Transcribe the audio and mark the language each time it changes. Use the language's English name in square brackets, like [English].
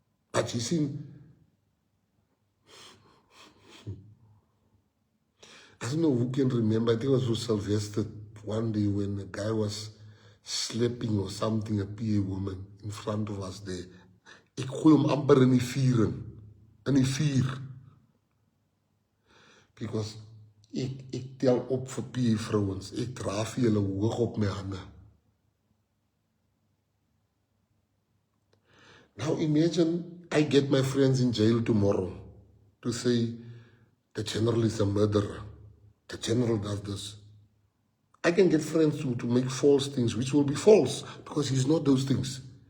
[English] But you see, I don't know who can remember, I think it was with Sylvester one day when a guy was slapping or something, a PA woman in front of us there. [Afrikaans] Ek gooi hom amper in die vuur in die vuur. Because ek tel op vir PA vrouens. Ek dra vir julle hoog op my hande. [English] Now imagine I get my friends in jail tomorrow to say the general is a murderer. The general does this. I can get friends to make false things, which will be false because he's not those things.